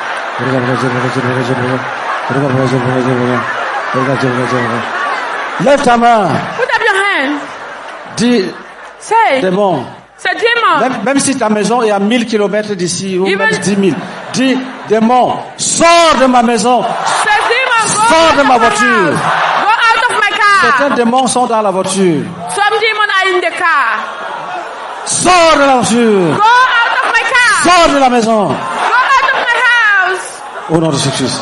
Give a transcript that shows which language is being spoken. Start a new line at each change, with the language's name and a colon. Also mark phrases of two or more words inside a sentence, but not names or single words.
French: Lève ta main.
English: Put up your hand.
French: Dis,
English: Say,
French: démon.
English: say demon.
French: Même si ta maison est à 1000 kilomètres d'ici, ou
English: Even-
French: même 10 000, dis, démon, sors de ma maison.
English: Say demon, go
French: Sors
English: out
French: de
English: of
French: ma
English: my
French: voiture.
English: house. Go out of my car.
French: Certains démons sont dans la voiture.
English: Some demon are in the car.
French: Sors de la voiture.
English: Go out of my car.
French: Sors de la maison.
English: Go out of my house.
French: Au nom de Jésus-Christ.